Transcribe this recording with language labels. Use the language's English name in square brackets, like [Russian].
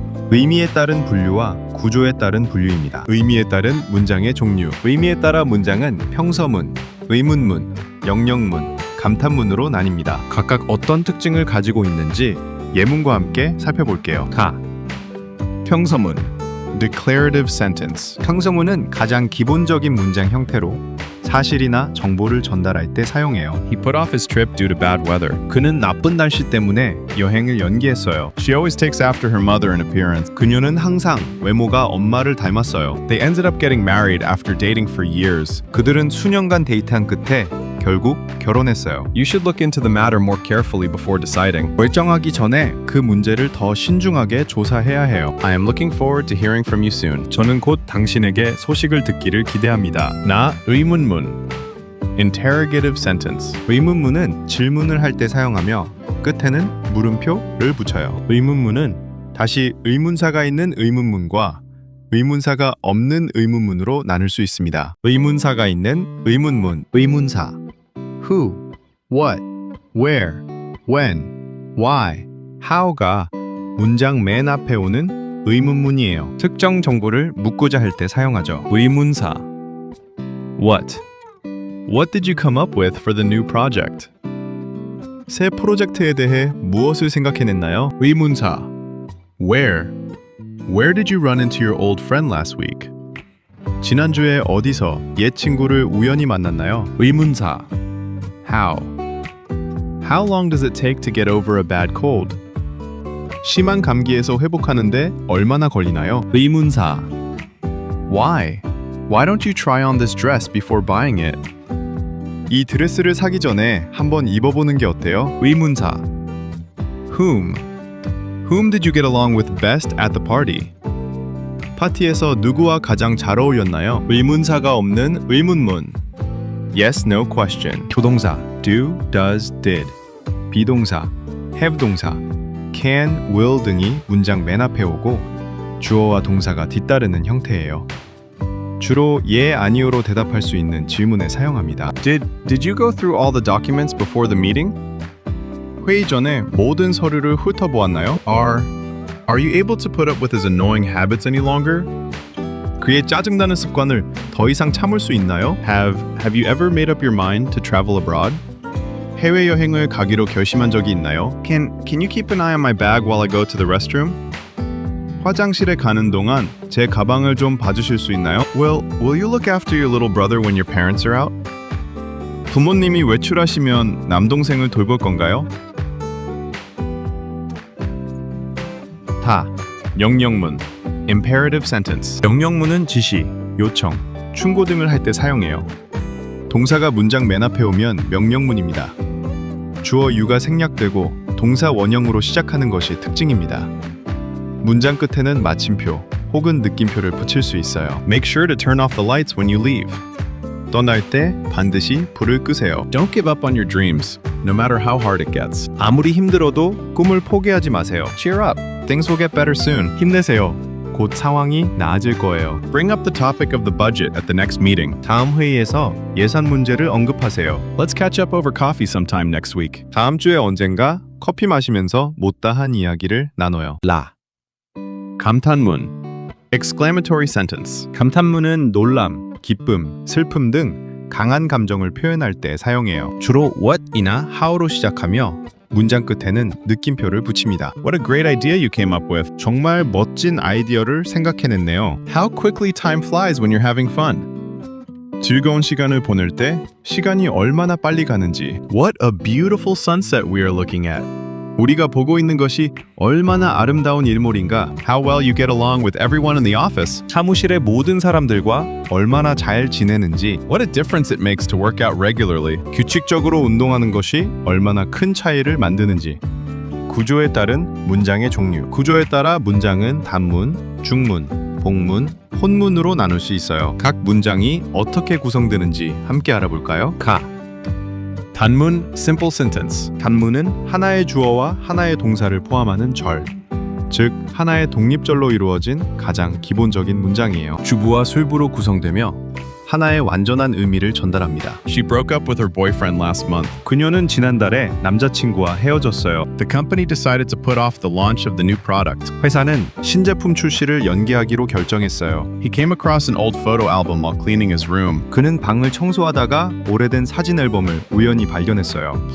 [Korean] 의미에 따른 분류와 구조에 따른 분류입니다. 의미에 따른 문장의 종류. 의미에 따라 문장은 평서문, 의문문, 영영문, 감탄문으로 나뉩니다. 각각 어떤 특징을 가지고 있는지 예문과 함께 살펴볼게요. [English] 평서문 Declarative sentence. [Korean] 평서문은 가장 기본적인 문장 형태로 사실이나 정보를 전달할 때 사용해요. [English] He put off his trip due to bad weather. [Korean] 그는 나쁜 날씨 때문에 여행을 연기했어요. [English] She always takes after her mother in appearance. [Korean] 그녀는 항상 외모가 엄마를 닮았어요. [English] They ended up getting married after dating for years. [Korean] 그들은 수년간 데이트한 끝에 결국 결혼했어요. [English] You should look into the matter more carefully before deciding. [Korean] 결정하기 전에 그 문제를 더 신중하게 조사해야 해요. [English] I am looking forward to hearing from you soon. [Korean] 저는 곧 당신에게 소식을 듣기를 기대합니다. 나 의문문 [English] Interrogative sentence. [Korean] 의문문은 질문을 할 때 사용하며 끝에는 물음표를 붙여요. 의문문은 다시 의문사가 있는 의문문과 의문사가 없는 의문문으로 나눌 수 있습니다. 의문사가 있는 의문문, 의문사 Who, What, Where, When, Why, How가 문장 맨 앞에 오는 의문문이에요. 특정 정보를 묻고자 할 때 사용하죠. [English] 의문사 What did you come up with for the new project? [Korean] 새 프로젝트에 대해 무엇을 생각해냈나요? [English] 의문사 Where did you run into your old friend last week? [Korean] 지난주에 어디서 옛 친구를 우연히 만났나요? [English] 의문사 How long does it take to get over a bad cold? [Korean] 심한 감기에서 회복하는데 얼마나 걸리나요? [English] 의문사 Why don't you try on this dress before buying it? [Korean] 이 드레스를 사기 전에 한번 입어보는 게 어때요? [English] 의문사 Whom did you get along with best at the party? [Korean] 파티에서 누구와 가장 잘 어울렸나요? 의문사가 없는 의문문 [English] Yes, no question. 조동사 do, does, did. [Korean] 비동사 have 동사 can, will 등이 문장 맨 앞에 오고 주어와 동사가 뒤따르는 형태예요. 주로 예, 아니오로 대답할 수 있는 질문에 사용합니다. [English] Did you go through all the documents before the meeting? [Korean] 회의 전에 모든 서류를 훑어보았나요? [English] Are you able to put up with his annoying habits any longer? [Korean] 그의 짜증나는 습관을 더 이상 참을 수 있나요? [English] Have you ever made up your mind to travel abroad? [Korean] 해외 여행을 가기로 결심한 적이 있나요? [English] Can you keep an eye on my bag while I go to the restroom? [Korean] 화장실에 가는 동안 제 가방을 좀 봐주실 수 있나요? [English] Will you look after your little brother when your parents are out? [Korean] 부모님이 외출하시면 남동생을 돌볼 건가요? [English] 명령문 Imperative sentence. [Korean] 명령문은 지시, 요청, 충고 등을 할 때 사용해요. 동사가 문장 맨 앞에 오면 명령문입니다. 주어 you가 생략되고 동사 원형으로 시작하는 것이 특징입니다. 문장 끝에는 마침표 혹은 느낌표를 붙일 수 있어요. [English] Make sure to turn off the lights when you leave. [Korean] 떠날 때 반드시 불을 끄세요. [English] Don't give up on your dreams. no matter how hard it gets. [Korean] 아무리 힘들어도 꿈을 포기하지 마세요. [English] Cheer up. Things will get better soon. [Korean] 힘내세요. 곧 상황이 나아질 거예요. [English] Bring up the topic of the budget at the next meeting. [Korean] 다음 회의에서 예산 문제를 언급하세요. [English] Let's catch up over coffee sometime next week. [Korean] 다음 주에 언젠가 커피 마시면서 못다한 이야기를 나눠요. 감탄문. [English] Exclamatory sentence. [Korean] 감탄문은 놀람, 기쁨, 슬픔 등 강한 감정을 표현할 때 사용해요. 주로 what이나 how로 시작하며 문장 끝에는 느낌표를 붙입니다. [English] What a great idea you came up with. [Korean] 정말 멋진 아이디어를 생각해냈네요. [English] How quickly time flies when you're having fun. [Korean] 즐거운 시간을 보낼 때 시간이 얼마나 빨리 가는지. [English] What a beautiful sunset we are looking at. [Korean] 우리가 보고 있는 것이 얼마나 아름다운 일몰인가. [English] How well you get along with everyone in the office. [Korean] 사무실의 모든 사람들과 얼마나 잘 지내는지. [English] What a difference it makes to work out regularly. [Korean] 규칙적으로 운동하는 것이 얼마나 큰 차이를 만드는지. 구조에 따른 문장의 종류. 구조에 따라 문장은 단문, 중문, 복문, 혼문으로 나눌 수 있어요. 각 문장이 어떻게 구성되는지 함께 알아볼까요? [English] 단문 simple sentence. [Korean] 단문은 하나의 주어와 하나의 동사를 포함하는 절, 즉 하나의 독립절로 이루어진 가장 기본적인 문장이에요. 주부와 술부로 구성되며 하나의 완전한 의미를 전달합니다. [English] She broke up with her boyfriend last month. [Korean] 그녀는 지난달에 남자친구와 헤어졌어요. [English] The company decided to put off the launch of the new product. [Korean] 회사는 신제품 출시를 연기하기로 결정했어요. [English] He came across an old photo album while cleaning his room. [Korean] 그는 방을 청소하다가 오래된 사진 앨범을 우연히 발견했어요.